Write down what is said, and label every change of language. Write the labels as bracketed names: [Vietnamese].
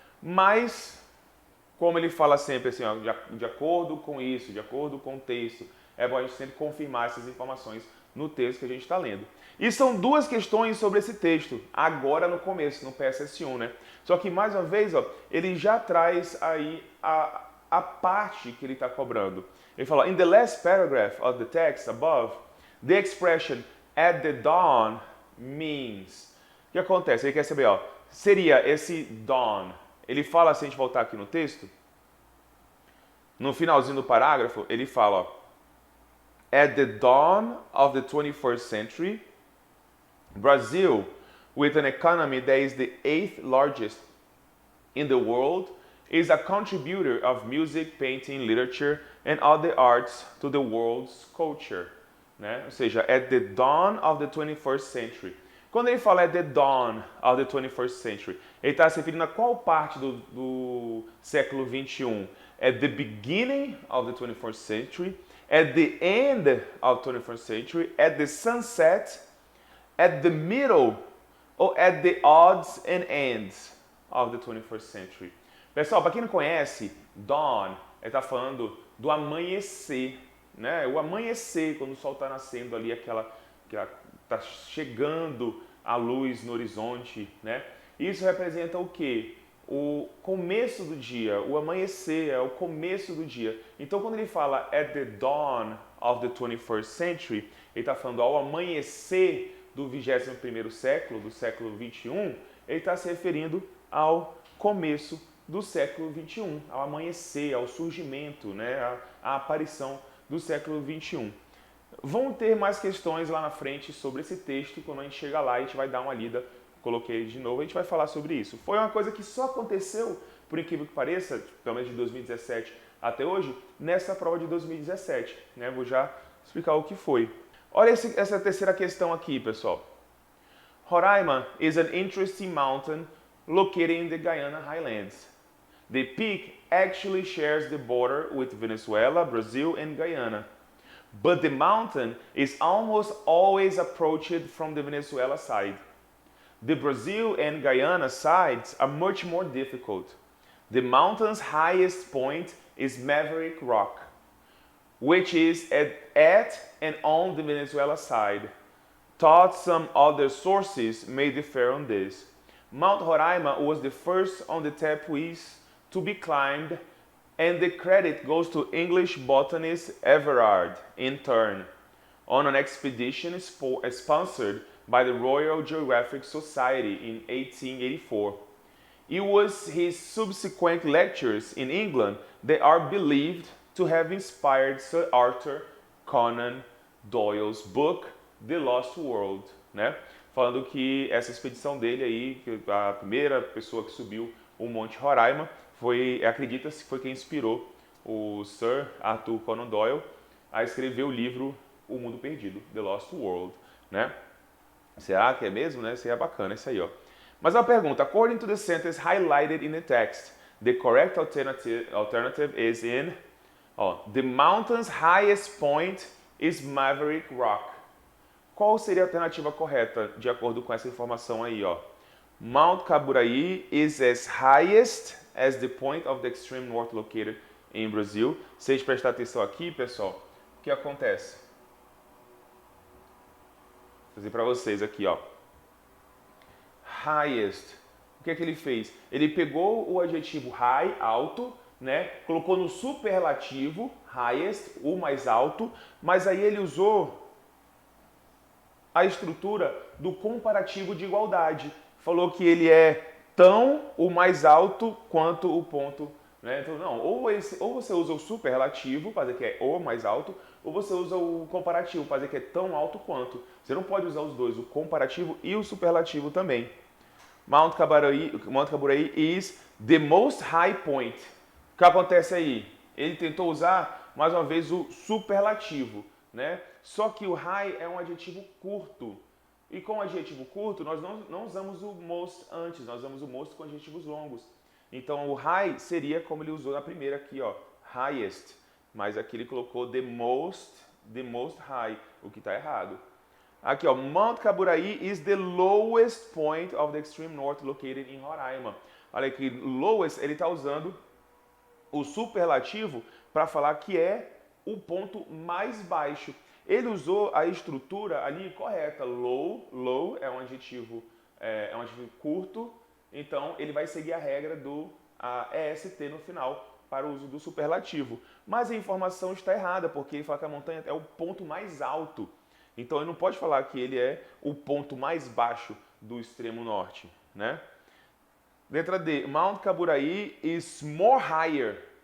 [Portuguese] Mas, como ele fala sempre assim, ó, de acordo com isso, de acordo com o texto, é bom a gente sempre confirmar essas informações no texto que a gente está lendo. E são 2 questões sobre esse texto, agora no começo, no PSS1, né? Só que, mais uma vez, ó, ele já traz aí a parte que ele está cobrando. Ele fala, [English] in the last paragraph of the text above, the expression at the dawn means. [Portuguese] O que acontece? Ele quer saber, ó, seria esse dawn. Ele fala, se a gente voltar aqui no texto, no finalzinho do parágrafo, ele fala, ó, [English] at the dawn of the 21st century, Brazil, with an economy that is the 8th largest in the world, is a contributor of music, painting, literature and other arts to the world's culture. Né? [Portuguese] Ou seja, [English] at the dawn of the 21st century. [Portuguese] Quando ele fala [English] at the dawn of the 21st century, [Portuguese] ele está se referindo a qual parte do século 21? [English] At the beginning of the 21st century, at the end of the 21st century, at the sunset, at the middle, or at the odds and ends of the 21st century. [Portuguese] Pessoal, para quem não conhece, dawn, ele está falando do amanhecer, né? O amanhecer, quando o sol está nascendo ali, está chegando a luz no horizonte, né? Isso representa o quê? O começo do dia, o amanhecer, é o começo do dia. Então, quando ele fala [English] at the dawn of the 21st century, [Portuguese] ele está falando ao amanhecer do 21º século, do século 21, ele está se referindo ao começo do século 21, ao amanhecer, ao surgimento, né, à aparição do século 21. Vão ter mais questões lá na frente sobre esse texto, quando a gente chegar lá a gente vai dar uma lida, coloquei de novo, a gente vai falar sobre isso. Foi uma coisa que só aconteceu, por incrível que pareça, pelo menos de 2017 até hoje, nessa prova de 2017. Né? Vou já explicar o que foi. Olha essa terceira questão aqui, pessoal. [English] Roraima is an interesting mountain located in the Guyana Highlands. The peak actually shares the border with Venezuela, Brazil, and Guyana. But the mountain is almost always approached from the Venezuela side. The Brazil and Guyana sides are much more difficult. The mountain's highest point is Maverick Rock, which is at and on the Venezuela side. Thought some other sources may differ on this. Mount Roraima was the first on the Tepuis to be climbed, and the credit goes to English botanist Everard in turn, on an expedition sponsored by the Royal Geographic Society in 1884. It was his subsequent lectures in England that are believed to have inspired Sir Arthur Conan Doyle's book The Lost World, né? [Portuguese] Falando que essa expedição dele aí, que a primeira pessoa que subiu o Monte Roraima, acredita-se que foi quem inspirou o Sir Arthur Conan Doyle a escrever o livro O Mundo Perdido, The Lost World, né? Será que é mesmo, né? Seria bacana isso aí, ó. Mas a pergunta, [English] according to the sentence highlighted in the text, the correct alternative is in, the mountain's highest point is Maverick Rock. [Portuguese] Qual seria a alternativa correta, de acordo com essa informação aí, ó? [English] Mount Kaburaí is as highest as the point of the extreme north located in Brazil. [Portuguese] Se a gente prestar atenção aqui, pessoal, o que acontece? Vou fazer para vocês aqui, ó. Highest. O que é que ele fez? Ele pegou o adjetivo high, alto, né? Colocou no superlativo, highest, o mais alto, mas aí ele usou a estrutura do comparativo de igualdade. Falou que ele é tão o mais alto quanto o ponto, né? Então, não, ou você usa o superlativo para dizer que é o mais alto, ou você usa o comparativo para dizer que é tão alto quanto. Você não pode usar os dois, o comparativo e o superlativo também. [English] Mount Kaburaí is the most high point. [Portuguese] O que acontece aí? Ele tentou usar, mais uma vez, o superlativo, né? Só que o high é um adjetivo curto. E com o adjetivo curto, nós não usamos o most antes, nós usamos o most com adjetivos longos. Então, o high seria como ele usou na primeira aqui, ó, highest. Mas aqui ele colocou [English] the most high, [Portuguese] o que está errado. Aqui, ó, [English] Mount Kaburaí is the lowest point of the extreme north located in Roraima. [Portuguese] Olha aqui, lowest, ele está usando o superlativo para falar que é o ponto mais baixo. Ele usou a estrutura ali correta. Low é um adjetivo curto, então ele vai seguir a regra do EST no final para o uso do superlativo. Mas a informação está errada, porque ele fala que a montanha é o ponto mais alto. Então ele não pode falar que ele é o ponto mais baixo do extremo norte, né? Letra D, [English] Mount Kaburaí is more higher.